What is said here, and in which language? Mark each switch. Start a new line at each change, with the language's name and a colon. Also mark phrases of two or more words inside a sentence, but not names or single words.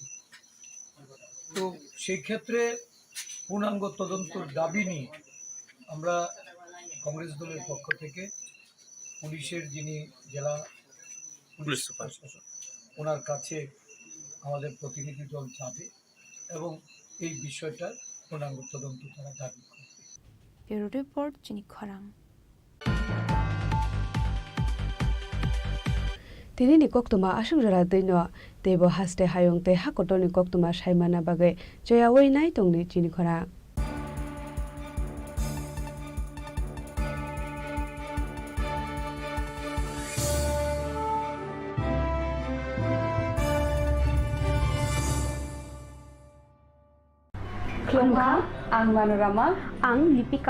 Bangla: তো সেই ক্ষেত্রে পূর্ণাঙ্গ তদন্তর দাবি নিয়ে আমরা কংগ্রেস দলের পক্ষ থেকে পুলিশের যিনি জেলা পুলিশ সুপার ওনার কাছে আমাদের প্রতিনিধি দল যাবে এবং এই বিষয়টার পূর্ণাঙ্গ তদন্ত তারা দাবি করবে।
English: Bureau Report চিনি খরাং।
Kok Borok: Tinini koktuma asungjara dino tebo haste hayong te hakotoni koktuma saimana bagai joya weinai tongni Chini Khorang. Klongka, ang Manorama, ang Lipika.